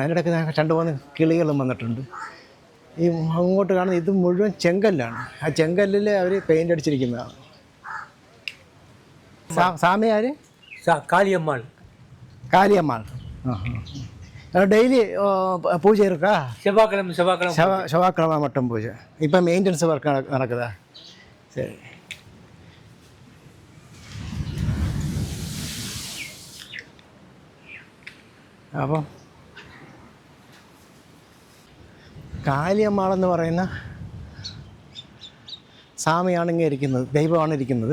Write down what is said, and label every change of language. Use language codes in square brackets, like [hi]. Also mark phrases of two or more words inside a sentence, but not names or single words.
[ml] അതിനിടയ്ക്ക് 2-3 കിളികളും വന്നിട്ടുണ്ട്. ഈ അങ്ങോട്ട് കാണുന്നത് ഇത് മുഴുവൻ ചെങ്കല്ലാണ്. ആ ചെങ്കല്ലിൽ അവർ പെയിൻ്റ് അടിച്ചിരിക്കുന്നതാണ്. സാമിയാര് കാളിയമ്മാൾ. [ta] കാളിയമ്മാൾ. டெய்லி பூஜை இருக்கா? செவ்வாய்க்கிழமை மட்டும் பூஜை. இப்போ [en] maintenance work [ta] நடக்குதா? சரி. [ml] അപ്പം കാളിയമ്മാളെന്ന് പറയുന്ന സ്വാമിയാണ് ഇങ്ങനെ ഇരിക്കുന്നത്, ദൈവമാണ് ഇരിക്കുന്നത്.